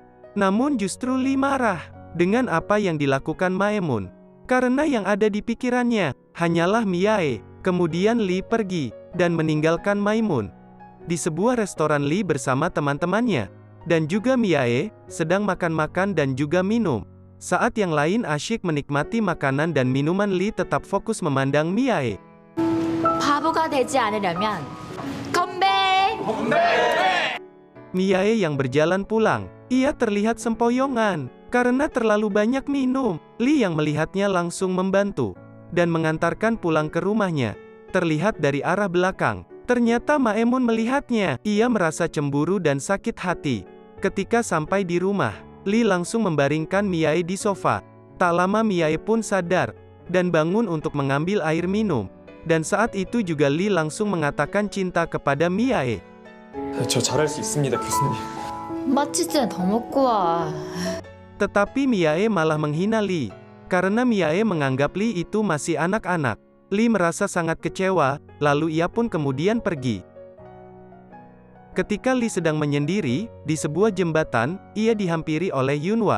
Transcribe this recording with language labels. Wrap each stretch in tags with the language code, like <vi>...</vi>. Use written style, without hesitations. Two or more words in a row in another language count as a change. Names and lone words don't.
<id>Namun justru Lee marah dengan apa yang dilakukan Maimun, karena yang ada di pikirannya hanyalah Miae. Kemudian Lee pergi dan meninggalkan Maimun di sebuah restoran. Lee bersama teman-temannya dan juga Miae sedang makan-makan dan juga minum. Saat yang lain asyik menikmati makanan dan minuman, Lee tetap fokus memandang Miae.</id> <ko>바보가 되지 않으려면 건배!</ko> <id>Miae yang berjalan pulang, ia terlihat sempoyongan karena terlalu banyak minum. Lee yang melihatnya langsung membantu dan mengantarkan pulang ke rumahnya. Terlihat dari arah belakang, ternyata Maimun melihatnya. Ia merasa cemburu dan sakit hati. Ketika sampai di rumah, Lee langsung membaringkan Miae di sofa. Tak lama Miae pun sadar dan bangun untuk mengambil air minum. Dan saat itu juga Lee langsung mengatakan cinta kepada Miae.</id> <ko>저 잘할 수 있습니다, 교수님. 맛있지 더 먹고 와.</ko> <id>Tetapi Miae malah menghina Lee, karena Miae menganggap Lee itu masih anak-anak. Lee merasa sangat kecewa, lalu ia pun kemudian pergi. Ketika Lee sedang menyendiri di sebuah jembatan, ia dihampiri oleh Yunhwa.</id>